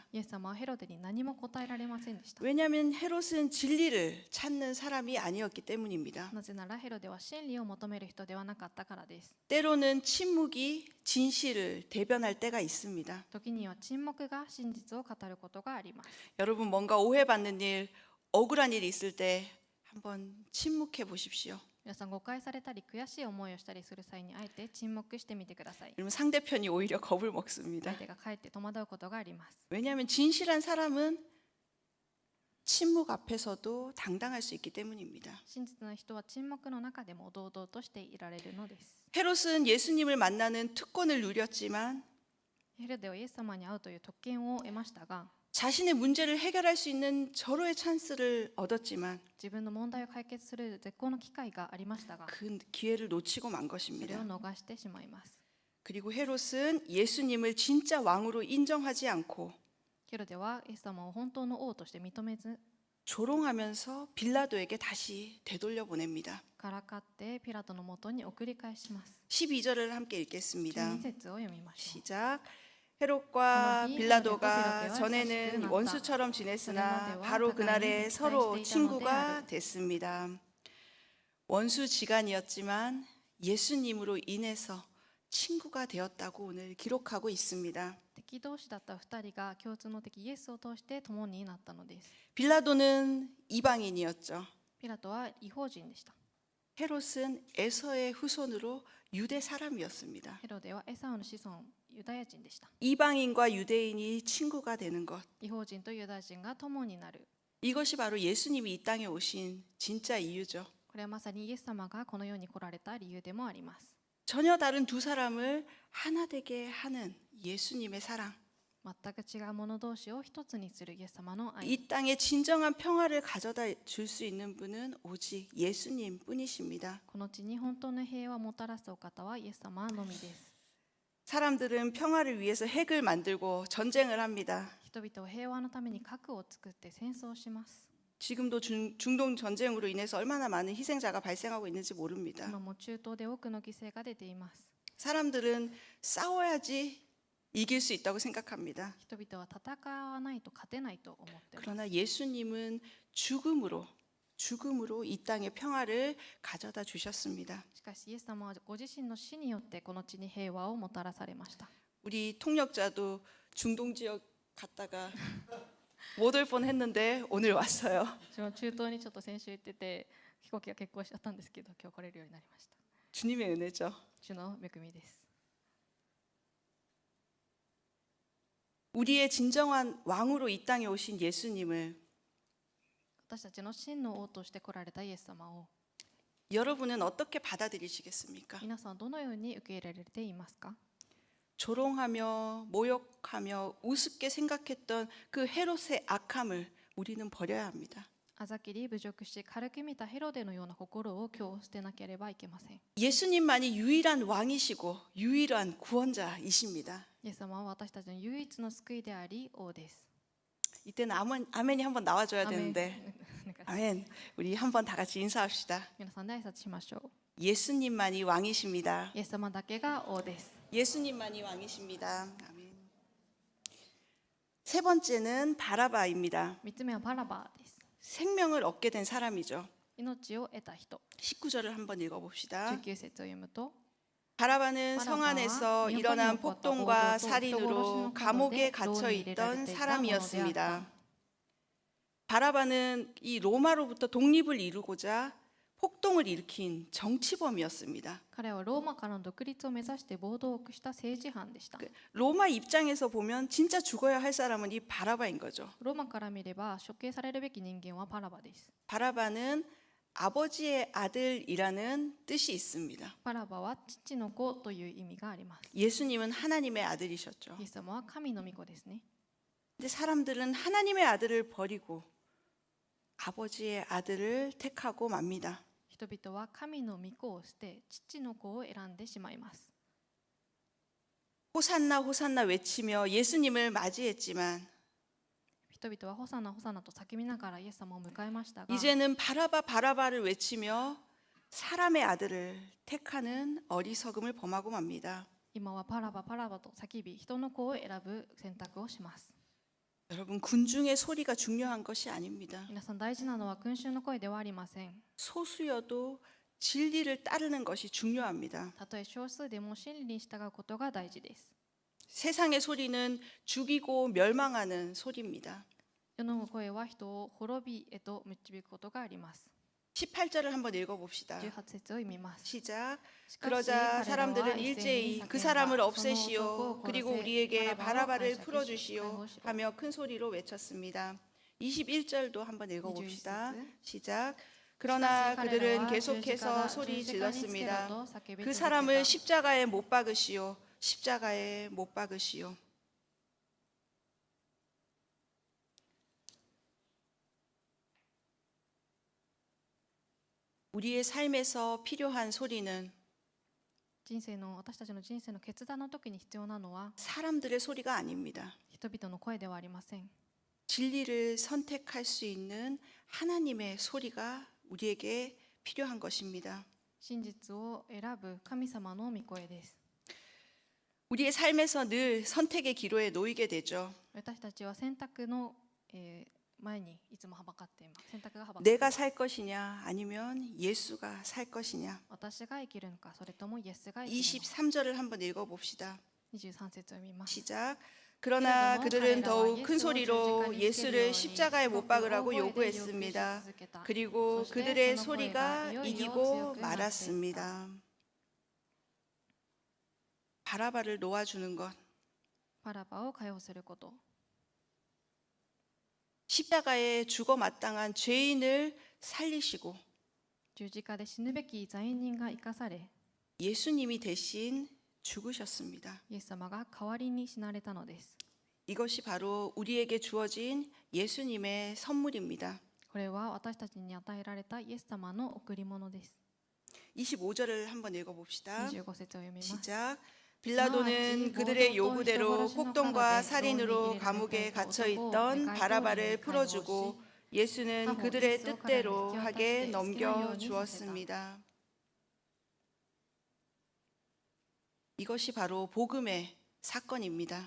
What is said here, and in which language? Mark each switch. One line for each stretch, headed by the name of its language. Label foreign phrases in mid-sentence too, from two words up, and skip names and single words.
Japanese: イエス様はヘロデに何も答えられませんでした。
Korean: 왜냐하면 헤롯은 진리를 찾는 사람이 아니었기 때문입니다.
Japanese: なぜならヘロデは真理を求める人ではなかったからです。
Korean: 때로는 침묵이 진실을 대변할 때가 있습니다.
Japanese: 時には沈黙が真実を語ることがあります。
Korean: 여러분 뭔가 오해받는 일, 억울한 일이 있을 때 한번 침묵해 보십시오.
Japanese: 皆さん誤解されたり悔しい思いをしたりする際にあえて沈黙してみてください。
Korean: 그러면 상대편이 오히려 겁을 먹습니다.
Japanese: 相手がかえって戸惑うことがあります。
Korean: 왜냐하면 진실한 사람은 침묵 앞에서도 당당할 수 있기 때문입니다.
Japanese: 真実な人は沈黙の中でも堂々としていられるのです。
Korean: 헤롯은 예수님을 만나는 특권을 누렸지만
Japanese: ヘロデはイエス様に会うという特権を得ましたが、
Korean: 자신의 문제를 해결할 수 있는 절호의 찬스를 얻었지만
Japanese: 自分の問題を解決する絶好の機会がありましたが、
Korean: 그 기회를 놓치고 만
Japanese: それ
Korean: 것입니다.
Japanese: を逃してしまいます。
Korean: 그리고 헤롯은 예수님을 진짜 왕으로 인정하지 않고
Japanese: ヘロデはイエス様を本当の王として認めず、
Korean: 조롱하면서 빌라도에게 다시 되돌려 보냅니다.
Japanese: からかってピラトのもとに送り返します。
Korean: 12절을 함께 읽겠습니다.
Japanese: 12 節を読みましょう。
Korean: 시작. 헤롯과 빌라도가 전에는 원수처럼 지냈으나 바로 그날에 서로 친구가 됐습니다. 원수지간이었지만 예수님으로 인해서 친구가 되었다고 오늘 기록하고 있습니다.
Japanese: 敵同士だった2人が共通の敵イエスを通して共になったのです。
Korean: 빌라도는 이방인이었죠.
Japanese: ピラトは異邦人でした。
Korean: 헤롯은 에서의 후손으로 유대 사람이었습니다.
Japanese: ヘロデはエサウの子孫ユダヤ人でした。
Korean: 이방인과 유대인이 친구가 되는 것.
Japanese: 異邦人とユダヤ人が共になる。
Korean: 이것이 바로 예수님이 이 땅에 오신 진짜 이유죠.
Japanese: これはまさにイエス様がこの世に来られた理由でもあります。
Korean: 전혀 다른 두 사람을 하나 되게 하는 예수님의 사랑.
Japanese: 全く違う者同士を一つにするイエス様の愛。
Korean: 이 땅에 진정한 평화를 가져다 줄 수 있는 분은 오직 예수님 뿐이십니다.
Japanese: この地に本当の平和をもたらすお方はイエス様のみです。
Korean: 사람들은 평화를 위해서 핵을 만들고 전쟁을 합니다.
Japanese: 人々は平和のために核を作って戦争をします。
Korean: 지금도 중동 전쟁으로 인해서 얼마나 많은 희생자가 발생하고 있는지 모릅니다.
Japanese: 今も中東で多くの犠牲が出ています。
Korean: 사람들은 싸워야지 이길 수 있다고 생각합니다.
Japanese: 人々は戦わないと勝てないと思っています。
Korean: 그러나 예수님은 죽음으로 이 땅에 평화를 가져다 주셨습니다.
Japanese: しかしイエス様はご自身の死によってこの地に平和をもたらされました。
Korean: 우리 통역자도 중동 지역 갔다가 못 올 뻔했는데 오늘 왔어요.
Japanese: 私も中東にちょっと先週行ってて飛行機が欠航しちゃったんですけど今日来れるようになりました。
Korean: 주님의 은혜죠.
Japanese: 主の恵みです。
Korean: 우리의 진정한 왕으로 이 땅에 오신 예수님을
Japanese: 私たちの真の王として来られたイエス様を
Korean: 여러분은 어떻게 받아들이시겠습니까?
Japanese: 皆さんどのように受け入れられていますか？
Korean: 조롱하며 모욕하며 우습게 생각했던 그 헤롯의 악함을 우리는 버려야 합니다.
Japanese: あざきり侮辱し軽く見たヘロデのような心を今日捨てなければいけません。
Korean: 예수님만이 유일한 왕이시고 유일한 구원자이십니다.
Japanese: イエス様は私たちの唯一の救いであり王です。
Korean: 이때는 아멘이 한번 나와줘야
Japanese: アメン
Korean: 되는데
Japanese: お願いします。
Korean: 아멘. 우리 한번 다 같이 인사합시다.
Japanese: 皆さんで挨拶しましょう。
Korean: 예수님만이 왕이십니다.
Japanese: イエス様だけが王です。
Korean: 예수님만이 왕이십니다. 아멘. 세 번째는 바라바입니다.
Japanese: 3つ目はバラバです。
Korean: 생명을 얻게 된 사람이죠.
Japanese: 命を得た人。
Korean: 19절을 한번 읽어봅시다.
Japanese: 19 節を読むと
Korean: 바라바는 성 안에서 일어난 폭동과 살인으로 감옥에 갇혀 있던 사람이었습니다. 바라바는 이 로마로부터 독립을 이루고자 폭동을 일으킨 정치범이었습니다.
Japanese: 彼はローマからの独立を目指して暴動を起こした政治犯でした。
Korean: 로마 입장에서 보면 진짜 죽어야 할 사람은 이 바라바인 거죠.
Japanese: ローマから見れば処刑されるべき人間はバラバです。
Korean: 바라바는 아버지의 아들이라는 뜻이 있습니다.
Japanese: バラバは父の子という意味があります。
Korean: 예수님은 하나님의 아들이셨죠.
Japanese: イエス様は神の御子ですね。
Korean: 근데 사람들은 하나님의 아들을 버리고 아버지의 아들을 택하고 맙니다.
Japanese: 人々は神の御子を捨て父の子を選んでしまいます。
Korean: 호산나 호산나 외치며 예수님을 맞이했지만
Japanese: 人々はホサナホサナと叫びながらイエス様を迎えましたが、
Korean: 이제는 바라바 바라바를 외치며 사람의 아들을 택하는 어리석음을 범하고 맙니다.
Japanese: 今はパラバパラバと叫び人の子を選ぶ選択をします。
Korean: 여러분, 군중의 소리가 중요한 것이 아닙니다.
Japanese: 皆さん、大事なのは群衆の声ではありません。
Korean: 소수여도 진리를 따르는 것이 중요합니다.
Japanese: たとえ少数でも真理に従うことが大事です。
Korean: 세상의 소리는 죽이고 멸망하는 소리입니다.
Japanese: 世の声は人を滅びへと導くことがあります。
Korean: 18절을 한번 읽어봅시다.
Japanese: 18 節を読みます。
Korean: 시작.
Japanese: しかし
Korean: 그러자
Japanese: 彼らは
Korean: 사람들은
Japanese: 一斉に
Korean: 일제히
Japanese: 叫ん
Korean: 그
Japanese: だ
Korean: 사람을
Japanese: その
Korean: 없애시오.
Japanese: 男を
Korean: 그리고
Japanese: 殺せ
Korean: 우리에게
Japanese: バラバを
Korean: 바라바를
Japanese: 解釈し
Korean: 풀어주시오
Japanese: 解放しろ
Korean: 하며 큰 소리로 외쳤습니다. 21절도 한번 읽어봅시다. 21절. 시작. 그러나 그들은 계속해서 소리 질렀습니다. 그 사람을 십자가에 못 박으시오. 십자가에 못 박으시오. 우리의 삶에서 필요한 소리는
Japanese: 私たちの人生の決断の時に必要なのは
Korean: 사람들의 소리가 아닙니다.
Japanese: 人々の声ではありません。
Korean: 진리를 선택할 수 있는 하나님의 소리가 우리에게 필요한 것입니다.
Japanese: 真実を選ぶ神様の御声です。
Korean: 우리의 삶에서 늘 선택의 기로에 놓이게 되죠.
Japanese: 私たちは選択の前にいつもはばかっています。選択がはばかってい
Korean: 내가
Japanese: ます。
Korean: 살 것이냐 아니면 예수가 살 것이냐.
Japanese: 私が生きるのか、それともイエスが生きるのか。
Korean: 23절을 한번 읽어봅시다.
Japanese: 23 節を読みます。
Korean: 시작. 그러나 그들은 더욱 큰 소리로 예수를 십자가에 못 박으라고 요구했습니다. 그리고 그들의 소리가 이기고 말았습니다. 바라바를 놓아주는 것,
Japanese: パラバを解放すること。
Korean: 십자가에 죽어 마땅한 죄인을 살리시고
Japanese: 十字架で死ぬべき罪人が生かされ、
Korean: 예수님이 대신 죽으셨습니다.
Japanese: イエス様が代わりに死なれたのです。
Korean: 이것이 바로 우리에게 주어진 예수님의 선물입니다.
Japanese: これは私たちに与えられたイエス様の贈り物です。
Korean: 25절을 한번 읽어봅시다.
Japanese: 25節を読みます。
Korean: 시작. 빌라도는 그들의 요구대로 폭동과 살인으로 감옥에 갇혀 있던 바라바를 풀어주고 예수는 그들의 뜻대로 하게 넘겨 주었습니다. 이것이 바로 복음의 사건입니다.